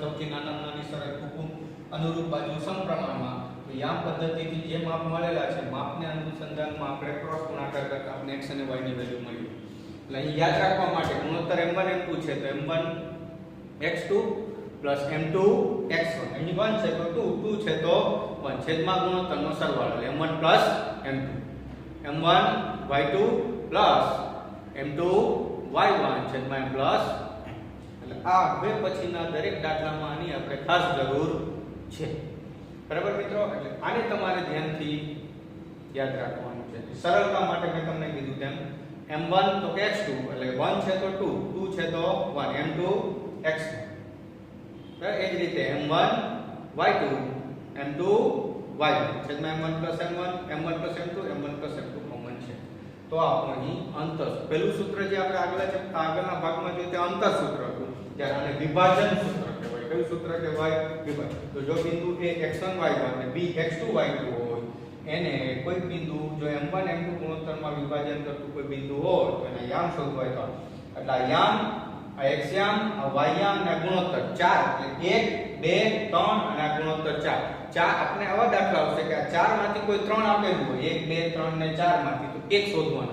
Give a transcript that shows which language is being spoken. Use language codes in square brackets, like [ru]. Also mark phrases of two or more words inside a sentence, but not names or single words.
[gu] સૌથી નાની સરળ ટૂંકું અનુરૂપ બાજુ સમપ્રમાણમાં યામ પદ્ધતિથી જે માપ મળેલા છે માપને અનુસંધાનમાં આપણે ક્રોસ ગુણાકાર કરતા આપણે x અને y ની વેલ્યુ મળી. એટલે અહીં યાદ રાખવા માટે ગુણોત્તર m1 m2 છે તો m1 x2 plus m2 x1. અહીં 1 છે તો 2 2 છે તો 1 છેદમાં ગુણોત્તરનો સરવાળો એટલે m1 plus m2 m1 y2 plus m2 y1 છેદમાં m plus એટલે આ હવે પછીના દરેક દાખલામાં આની આપણે ખાસ જરૂર છે. બરાબર મિત્રો? એટલે આને તમારે ધ્યાનથી યાદ રાખવાનું છે. સરળતા માટે મેં તમને કીધું તેમ m1 તો કે x2 એટલે 1 છે તો 2 2 છે તો 1 m2 x2. બરાબર? એ જ રીતે m1 y2 m2 y1 છેદમાં m1 plus m1 m1 plus m2 m1 plus m2 કોમન છે. તો આપણું અહીં અંતર પહેલું સૂત્ર જે આપણે આગળના ભાગમાં જોયું તે અંતર સૂત્ર હતું ત્યારે આને વિભાજન સૂત્ર કહેવાય. કયું સૂત્ર કહેવાય? વિભાજન. તો જો બિંદુ a x1 y1 અને b x2 y2 હોય એને કોઈ બિંદુ જો m1 m2 ગુણોત્તરમાં વિભાજન કરતું કોઈ બિંદુ હોય તો એના યામ શોધવા હોય તો એટલે આ યામ આ x યામ આ y યામ અને ગુણોત્તર 4 એટલે 1 2 3 અને આ ગુણોત્તર 4 આપણે આવા દાખલા આવશે કે આ 4 માંથી કોઈ 3 આપેલું હોય 1 2 3 ને 4 માંથી તો એક શોધવાનું.